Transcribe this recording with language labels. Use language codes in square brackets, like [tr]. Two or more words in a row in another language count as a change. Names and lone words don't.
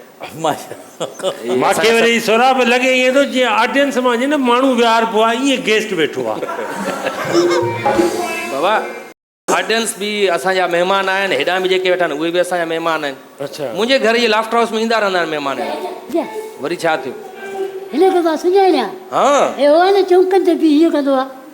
[sd] मूंखे वरी सोराब लॻे ईअं थो जीअं ऑडियंस मां न माण्हू विहारबो आहे, ईअं गेस्ट वेठो आहे। बाबा ऑडियंस बि असांजा महिमान आहिनि, हेॾां बि जेके वेठा आहिनि उहे बि असांजा महिमान आहिनि। अच्छा मुंहिंजे घर जी [en] laughter house [sd] में ईंदा रहंदा आहिनि महिमान। वरी छा थियो? हिनखे मां सुञाणियां। हाँ हे हो न चौंकनि ते बि हीअं कंदो आहे।